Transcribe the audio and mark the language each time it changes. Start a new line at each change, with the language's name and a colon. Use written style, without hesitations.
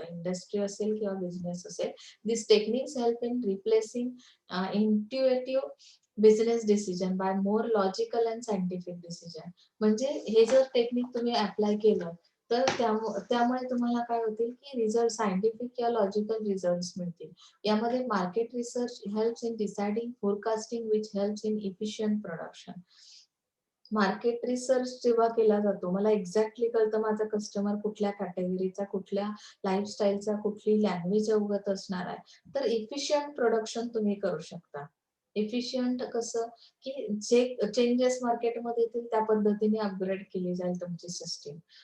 Marathi: Industry असेल किंवा business असेल.
English: This techniques help in replacing intuitive business decision by more logical and scientific decision.
Marathi: म्हणजे हे जर टेक्निक तुम्ही अप्लाय केलं तर त्यामुळे तुम्हाला काय होतील की रिझल्ट सायंटिफिक किंवा लॉजिकल रिझल्ट मिळतील. यामध्ये
English: Market research helps in deciding forecasting which helps in efficient production.
Marathi: Market research जेव्हा केला जातो, मला एक्झॅक्टली कळतं माझा कस्टमर कुठल्या कॅटेगरीचा, कुठल्या लाईफस्टाईलचा, कुठली लँग्वेज अवगत असणार आहे, तर इफिशियंट प्रोडक्शन तुम्ही करू शकता. इफिशियंट कसं की जे चेंजेस मार्केटमध्ये येतील त्या पद्धतीने अपग्रेड केली जाईल तुमची सिस्टीम.